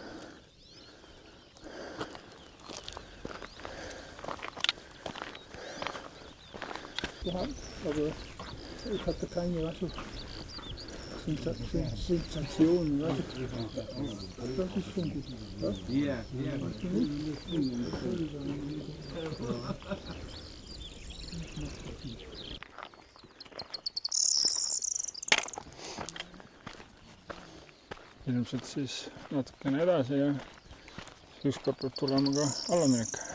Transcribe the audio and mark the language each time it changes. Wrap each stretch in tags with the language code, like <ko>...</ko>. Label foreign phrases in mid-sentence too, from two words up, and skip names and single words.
<de>Ja, also ich hatte keine Sensationen. Das ist schon gut. Ja.</de> <et>Ilmselt siis natukene edasi ja ükskord peab tulema ka allaminek.</et>